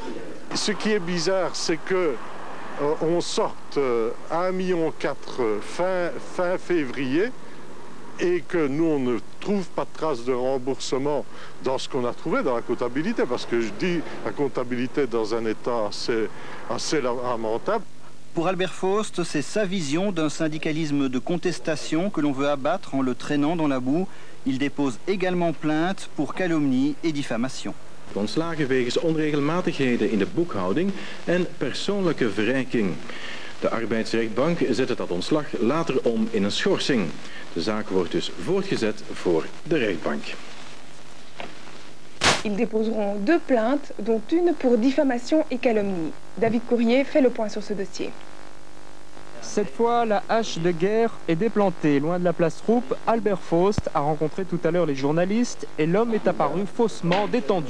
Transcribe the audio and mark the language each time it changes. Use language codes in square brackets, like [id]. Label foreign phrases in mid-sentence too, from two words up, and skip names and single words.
[fr] Ce qui est bizarre, c'est que on sorte 1,4 million fin février et que nous, on ne trouve pas de traces de remboursement dans ce qu'on a trouvé dans la comptabilité, parce que je dis la comptabilité dans un état assez lamentable. Pour Albert Faust, c'est sa vision d'un syndicalisme de contestation que l'on veut abattre en le traînant dans la boue. Il dépose également plainte pour calomnie et diffamation. [nl] Ontslagen wegens onregelmatigheden in de boekhouding en persoonlijke verrijking. De arbeidsrechtbank zette dat ontslag later om in een schorsing. De zaak wordt dus voortgezet voor de rechtbank. [fr] Ils déposeront 2 plaintes, dont une pour diffamation et calomnie. David Courrier fait le point sur ce dossier. Cette fois, la hache de guerre est déplantée. Loin de la place Roupe, Albert Faust a rencontré tout à l'heure les journalistes et l'homme est apparu faussement détendu.